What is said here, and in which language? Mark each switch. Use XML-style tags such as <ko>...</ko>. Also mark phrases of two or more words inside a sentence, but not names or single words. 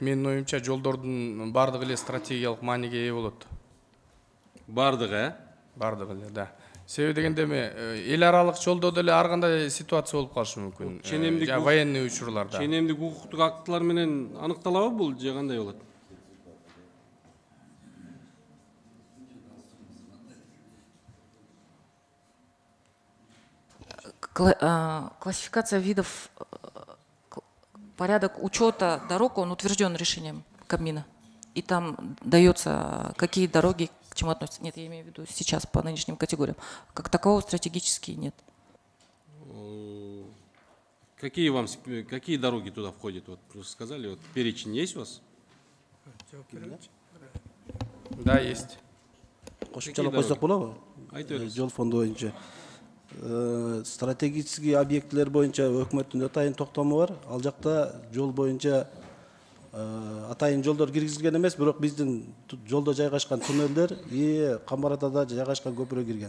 <ky>Менин оюмча жолдордун бардыгы эле стратегиялык мааниге ээ болот. Бардыгы, Бардыгы эле, да. Себеби дегенде эл аралык жолдо деле ар кандай ситуация болуп калышы мүмкүн. Военный учурларда. ченемдик укуктук актылар менен аныкталабы бул же кандай болот?</ky> <ru>Классификация видов, порядок учета дорог, он утвержден решением Кабмина. И там дается, какие дороги к чему относятся. Нет, я имею в виду сейчас по нынешним категориям. Как такового стратегически нет. Какие дороги туда входят? Вот сказали, вот перечень есть у вас? Да, есть.</ru> <ky>Кошумчалап койсок болобу? Жол фонду боюнча стратегический объектилер боюнча өкмөттүн атайын токтому бар. Ал жакта жол боюнча атайын жолдор киргизилген эмес, бирок биздин жолдо жайгашкан туннелдер и Камбаратада жайгашкан көпүрө кирген.</ky>